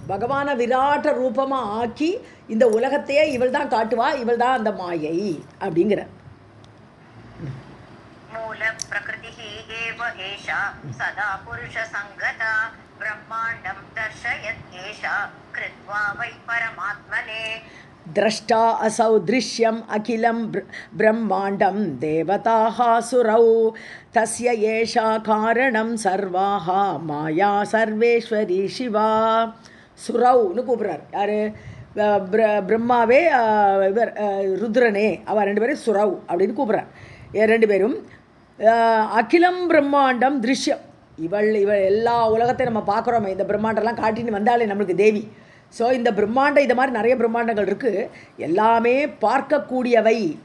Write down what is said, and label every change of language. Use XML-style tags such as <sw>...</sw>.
<ta>பகவான விராட்ட ரூபமாக ஆக்கி இந்த உலகத்தையே இவள் தான் காட்டுவா. இவள் தான் அந்த மாயை அப்படிங்கிற.</ta> <sa>மூல பிரகிருதி ஏவ ஏஷா சதா புருஷ சங்கதா பிரம்மாண்டம் தர்ஷயத் ஏஷா கிருத்வா வை பரமாத்மனே. द्रष्टा असौ दृश्यम् अखिलं ब्रह्माण्डं देवताः सुरौ तस्य एषा कारणं सर्वाः माया सर्वेश्वरी शिवा.</sa> <ta>சுரவுன்னு கூப்பிட்றார். யார்? பிரம்மாவே இவர் ருத்ரனே, அவள் 2 பேரும் சுரவ் அப்படின்னு கூப்பிட்றார். 2 பேரும் அகிலம் பிரம்மாண்டம் திருஷ்யம். இவள் எல்லா உலகத்தையும் நம்ம பார்க்குறோமே, இந்த பிரம்மாண்டெல்லாம் காட்டின்னு வந்தாலே நம்மளுக்கு தேவி. ஸோ இந்த பிரம்மாண்டம் இது மாதிரி நிறைய பிரம்மாண்டங்கள் இருக்குது, எல்லாமே பார்க்கக்கூடியவை.</ta>